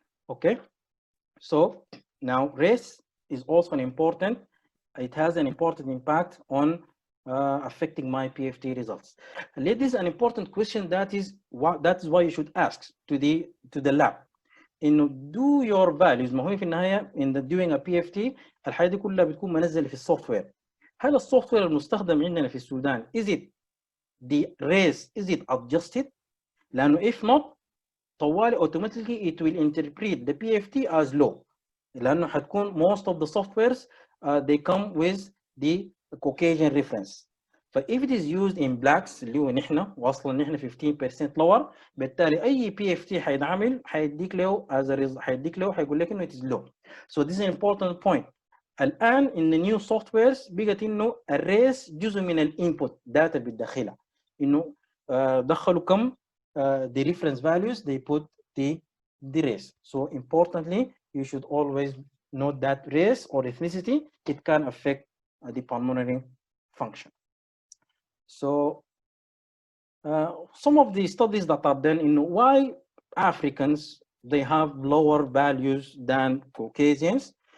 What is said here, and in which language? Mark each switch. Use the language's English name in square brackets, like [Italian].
[English] Okay, so now race is also an important, it has an important impact on affecting my PFT results. This is an important question that is why you should ask to the lab. [Arabic] انه [English] do your values, [Arabic] ما هو في النهايه [English] in the doing a PFT [Arabic] الحاجه دي كلها بتكون منزله في السوفت وير. هل السوفت وير المستخدم عندنا في السودان [English] is it the race is it adjusted؟ [Arabic] لانه [English] if not [Arabic] طوالي [English] automatically it will interpret the PFT as low [Arabic] لانه حتكون [English] most of the softwares they come with the Caucasian reference. if it is used in blacks [Arabic] اللي هو نحن واصلا نحن [English] 15% lower, [Arabic] بالتالي اي PFT حيتعمل حيديك له حيديك له حيقول لك انه [English] it is low. So this is an important point. [Arabic] الان [English] in the new softwares [Arabic] بقت انه الريس جزء من الانبوت داتا اللي بتدخلها, انه دخلوا كم [English] the reference values, they put the race. So importantly, you should always note that race or ethnicity, it can affect the pulmonary function. So some of the studies that are done in why Africans, they have lower values than Caucasians.